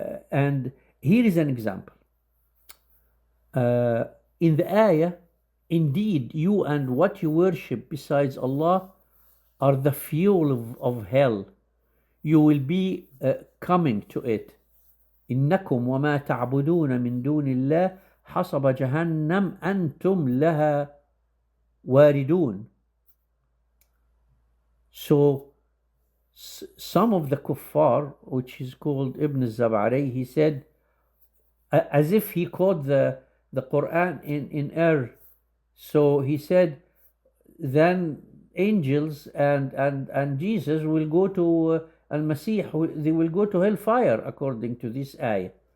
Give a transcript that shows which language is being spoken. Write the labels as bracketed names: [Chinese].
[English] And here is an example. In the ayah, indeed, you and what you worship besides Allah are the fuel of hell. You will be coming to it. [Arabic] إنكم وما تعبدون من دون الله حصب جهنم أنتم لها واردون. [English] So some of the kuffar, which is called Ibn Zab'ari, he said, as if he quote the Quran in error. So he said, then angels and Jesus will go to al-Masih, they will go to hellfire according to this ayah.